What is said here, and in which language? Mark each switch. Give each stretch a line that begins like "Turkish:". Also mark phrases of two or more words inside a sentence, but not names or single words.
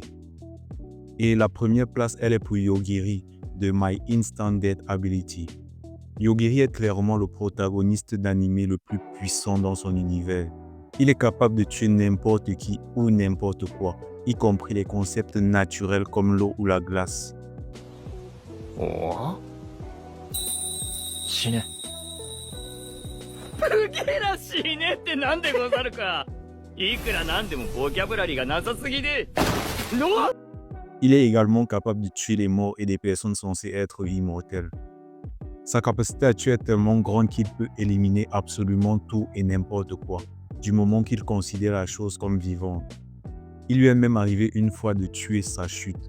French: Et la première place, elle est pour Yogiri de My Instant Death Ability. Yogiri est clairement le protagoniste d'anime le plus puissant dans son univers. Il est capable de tuer n'importe qui ou n'importe quoi, y compris les concepts naturels comme l'eau ou la glace.
Japanese: Oh? 死ね。すげえな死ねってなんでござるか。いくらなんでもボキャブラリーがなさすぎで。の
French: Il est également capable de tuer les morts et des personnes censées être immortelles. Sa capacité à tuer est tellement grande qu'il peut éliminer absolument tout et n'importe quoi, du moment qu'il considère la chose comme vivante. Il lui est même arrivé une fois de tuer sa chute.